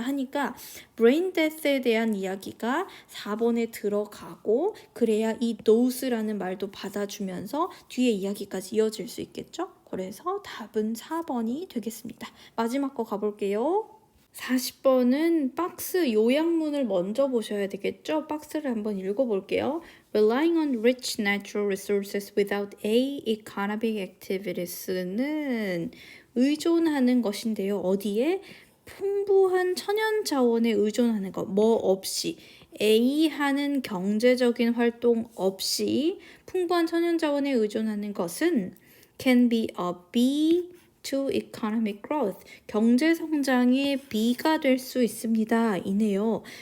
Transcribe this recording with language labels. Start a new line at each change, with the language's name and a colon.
Korean: 하니까 브레인 데스에 대한 이야기가 4번에 들어가고 그래야 이 dose라는 말도 받아주면서 뒤에 이야기까지 이어질 수 있겠죠? 그래서 답은 4번이 되겠습니다. 마지막 거 가볼게요. 40번은 박스 요약문을 먼저 보셔야 되겠죠? 박스를 한번 읽어볼게요.
English: Relying on rich natural resources without a economic activities는
Korean: 의존하는 것인데요. 어디에? 풍부한 천연 자원에 의존하는 것. 뭐 없이. A 하는 경제적인 활동 없이 풍부한 천연 자원에 의존하는 것은
English: can be a B to economic growth.
Korean: 경제 성장의 B가 될 수 있습니다. 이네요.